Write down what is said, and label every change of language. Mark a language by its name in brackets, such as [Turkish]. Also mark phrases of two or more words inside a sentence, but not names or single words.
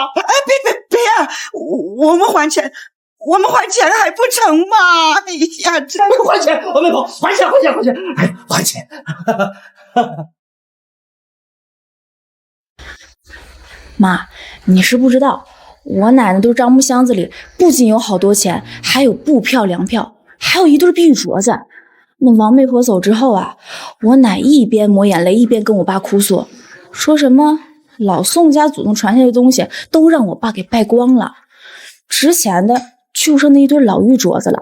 [Chinese] 哎，别啊！我们还钱还不成吗？哎呀，这还钱，王媒婆，还钱！哎，还钱！媽，你是不知道，我奶奶的賬目箱子裡不僅有好多錢，還有布票、糧票，還有一對碧玉鐲子。那王媒婆走之後啊，我奶一邊抹眼淚一邊跟我爸哭訴，說什麼老宋家祖宗傳下來的東西都讓我爸給敗光了，值錢的就剩那一對老玉鐲子了。